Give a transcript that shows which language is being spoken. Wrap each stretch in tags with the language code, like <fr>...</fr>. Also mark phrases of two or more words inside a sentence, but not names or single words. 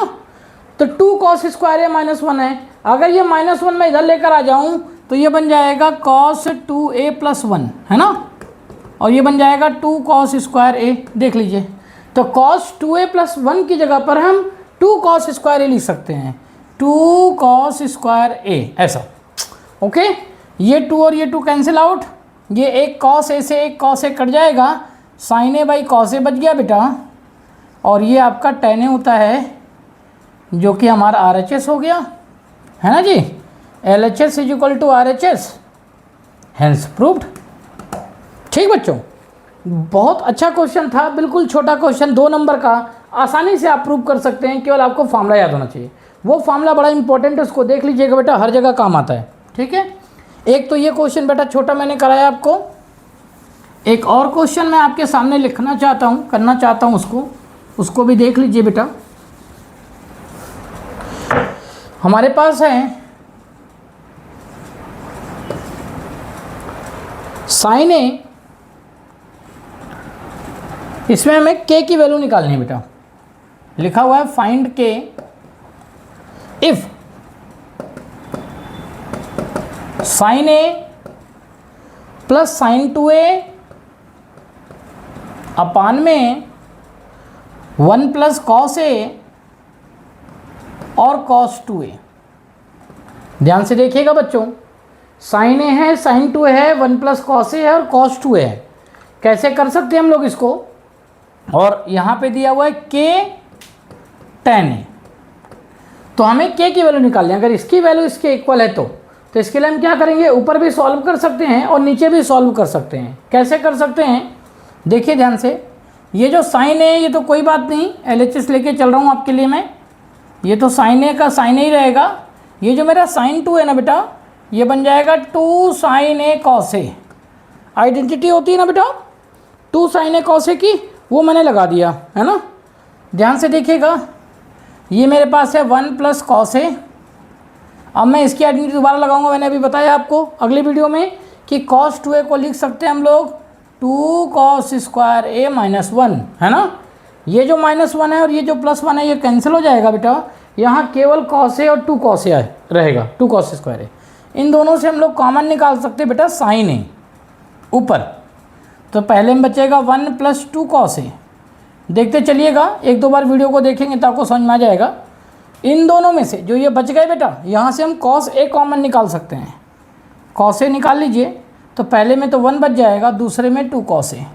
<hi>तो 2</hi> <en>cos square a minus 1</en> <hi>है, अगर ये माइनस 1 मैं इधर लेकर आ जाऊँ तो ये बन जाएगा</hi> <en>cos 2a plus 1</en> <hi>है ना, और ये बन जाएगा 2</hi> <en>cos square a.</en> <hi>देख लीजिए, तो</hi> <en>cos 2a plus 1</en> <hi>की जगह पर हम 2</hi> <en>cos square a</en> <hi>लिख सकते हैं, 2</hi> <en>cos square a</en> <hi>ऐसा। ओके, ये 2 और ये 2</hi> <en>cancel out,</en> <hi>ये एक cos a से एक cos a कट जाएगा,</hi> <en>sin a by cos a</en> <hi>बच गया बेटा, और ये आपका tan a होता है जो कि हमारा RHS हो गया है ना जी।</hi> <en>LHS is equal to RHS, hence proved.</en> <hi>ठीक बच्चों, बहुत अच्छा क्वेश्चन था, बिल्कुल छोटा क्वेश्चन 2 नंबर का, आसानी से आप प्रूव कर सकते हैं, केवल आपको फार्मूला याद होना चाहिए। वो फार्मूला बड़ा इंपॉर्टेंट है, उसको देख लीजिएगा बेटा, हर जगह काम आता है। ठीक है, एक तो ये क्वेश्चन बेटा छोटा मैंने कराया आपको, एक और क्वेश्चन मैं आपके सामने लिखना चाहता हूँ, करना चाहता हूँ, उसको भी देख लीजिए बेटा। हमारे पास है sin a, इसमें हमें k की वैल्यू निकालनी है बेटा। लिखा हुआ है</hi> <en>find k if sin a plus sin 2a</en> <hi>अपान में</hi> <en>1 plus cos a</en> <hi>और cos 2a। ध्यान से देखिएगा बच्चों, sin a है, sin 2a है,</hi> <en>1 plus cos a</en> <hi>है और cos 2a है। कैसे कर सकते हैं हम लोग इसको, और यहाँ पे दिया हुआ है k tan a, तो हमें k की वैल्यू निकालनी है। अगर इसकी वैल्यू इसके इक्वल है तो इसके लिए हम क्या करेंगे, ऊपर भी सॉल्व कर सकते हैं और नीचे भी सॉल्व कर सकते हैं। कैसे कर सकते हैं, देखिए ध्यान से, ये जो साइन है ये तो कोई बात नहीं, LHS लेके चल रहा हूँ आपके लिए मैं, ये तो</hi> <en>sine a</en> <hi>का साइन ही रहेगा। ये जो मेरा sin 2 है ना बेटा, ये बन जाएगा 2 sin a cos a, आइडेंटिटी होती है ना बेटा 2 sin a cos a की, वो मैंने लगा दिया है ना। ध्यान से देखिएगा, ये मेरे पास है</hi> <en>1 plus cos a.</en> <hi>अब मैं इसकी आइडेंटिटी दोबारा लगाऊंगा, मैंने अभी बताया आपको अगली वीडियो में कि cos 2a को लिख सकते हैं हम लोग 2</hi> <en>cos square a minus 1</en> <hi>है ना। ये जो -1 है और ये जो +1 है ये कैंसिल हो जाएगा बेटा, यहाँ केवल cos a और 2 cos a रहेगा, 2</hi> <en>cos square a.</en> <hi>इन दोनों से हम लोग कॉमन निकाल सकते हैं बेटा sin a ऊपर, तो पहले में बचेगा 1 + 2 cos a देखते चलिएगा, एक दो बार वीडियो को देखेंगे तो आपको समझ में आ जाएगा। इन दोनों में से जो ये बच गए बेटा, यहाँ से हम</hi> <en>cos A common</en> <hi>निकाल सकते हैं। cos A निकाल लीजिए, तो पहले में तो 1 बच जाएगा, दूसरे में 2 cos A।</hi>